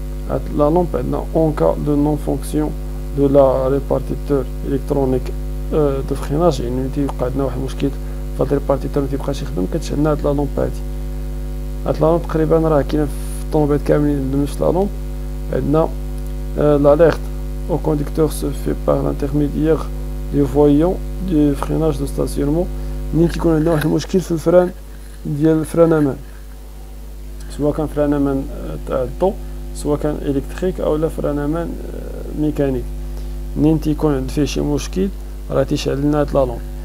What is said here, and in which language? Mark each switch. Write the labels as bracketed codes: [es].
[ar] هاد لا لومب عندنا اون كا دو نون فونكسيون دو لا ريبارتيتور الكترونيك دو فريناج، يعني تيبقى عندنا واحد المشكل فهاد الريبارتيتور متيبقاش يخدم، كتشعلنا هاد لا لومب هادي. هاد لا لومب تقريبا راه كاينه في الطوموبيل كاملين عندهم نفس لا لومب. عندنا [fr] l'alerte au conducteur se fait par l'intermédiaire du voyant du freinage de stationnement. [ar] منين تيكون عندنا واحد المشكل في الفران ديال الفران امان، سواء كان فران امان تاع الضو، سواء كان الكتريك او لا فران امان ميكانيك، منين تيكون فيه شي مشكل راه تيشعل لنا هاد لا لومب.